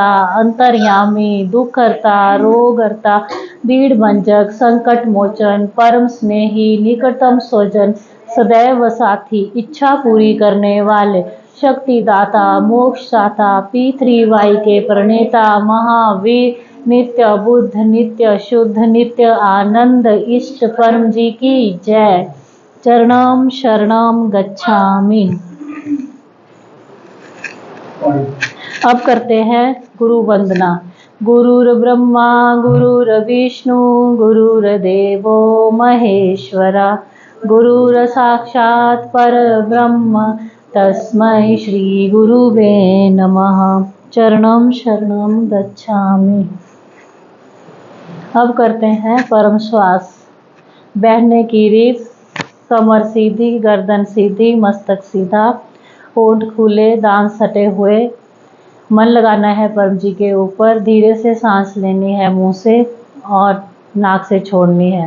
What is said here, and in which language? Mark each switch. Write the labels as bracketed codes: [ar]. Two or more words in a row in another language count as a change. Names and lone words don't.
[hi] अंतर्यामी, दुखहर्ता, रोगहर्ता, भीड़ भंजक, संकट मोचन, परम स्नेही, निकटतम स्वजन, सदैव साथी, इच्छा पूरी करने वाले, शक्तिदाता, मोक्षदाता, P3Y के प्रणेता, महावीर, नित्य बुद्ध, नित्य शुद्ध, नित्य आनंद, इष्ट परम जी की जय। [sa] चरणम शरणम गच्छामि। [hi] अब करते हैं गुरु वंदना। [sa] गुरुर्ब्रह्मा गुरुर्विष्णु गुरुर्देवो महेश्वरा, गुरुर साक्षात् परब्रह्म तस्मै श्री गुरुवे नमः। चरणम शरणम गच्छामि। [hi] अब करते हैं परम श्वास। बैठने की रीत, कमर सीधी, गर्दन सीधी, मस्तक सीधा, होंठ खुले, दांत सटे हुए। मन लगाना है परम जी के ऊपर। धीरे से सांस लेनी है मुंह से और नाक से छोड़नी है।